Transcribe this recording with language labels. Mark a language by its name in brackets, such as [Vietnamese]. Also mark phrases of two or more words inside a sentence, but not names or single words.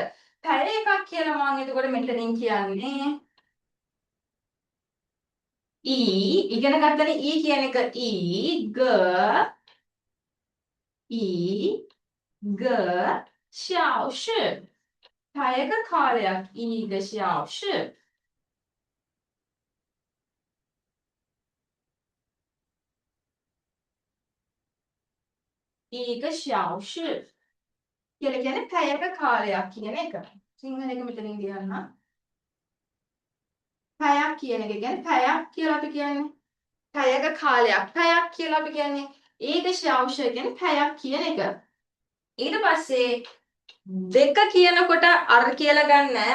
[Sinhala] පැය එකක් කියලා මම එතකොට මෙතනින් කියන්නේ ඉගෙන ගත්තනේ කියන එක ග ග 小时 පැයක කාලයක් [Chinese] 1个小时 1个小时 [Sinhala] කියලා කියන්නේ පැයක කාලයක් කියන එක. සිංහල එක මෙතනින් ලියන්න. පැයක් කියන එක කියන්නේ පැයක් කියලා අපි කියන්නේ. පැයක කාලයක්. පැයක් කියලා අපි කියන්නේ. [Chinese] 1个小时 [Sinhala] කියන්නේ පැයක් කියන එක. ඊට පස්සේ දෙක කියනකොට අර කියලා ගන්න නෑ.